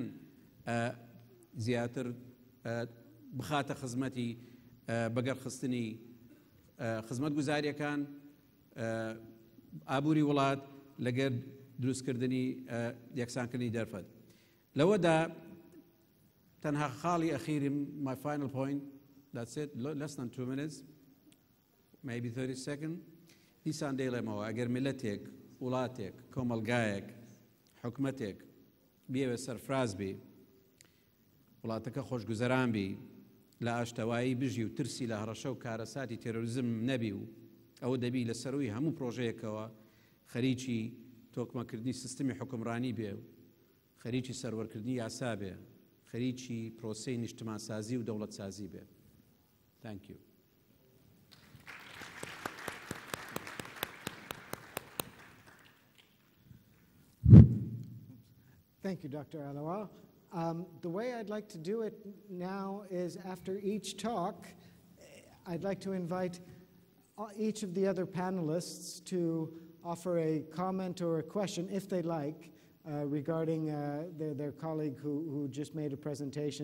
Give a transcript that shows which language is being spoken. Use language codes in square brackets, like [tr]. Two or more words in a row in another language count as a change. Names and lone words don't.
[ckb] زیاتر بخاتە خزمەتی بەگەرخستنی خزمەت گوزاریەکان ئابووری وڵات لەگەر دروستکردنی یەکسانکردنی دەرفەت لەوەدا تەنها خاڵی ئەخیری [en] my final point that's it less than 2 minutes maybe 30 seconds [ckb] دیسان دەیڵێمەوە ئەگەر میلەتێک وڵاتێک کۆمەلگایەک حکومەتێک بێوە سەرفراز بێ وڵاتەکە خۆشگوزەران بی لە ئاشتەوایی بژی و ترسی لە هەڕەشە و کارەساتی تێرۆریزم نەبی و ئەوە دەبی لە سەروی هەموو پرۆژەیەکەوە خەریکی تۆکمەکردنی سیستمی حکومڕانی بێ و خەریکی سەروەرکردنی یاسا بێ خەریکی پرۆسەی نیشتمانسازی و دەوڵەتسازی بێ [en] Thank you. Thank you, Dr. Alawa. The way I'd like to do it now is after each talk, I'd like to invite each of the other panelists to offer a comment or a question, if they like, regarding their colleague who just made a presentation.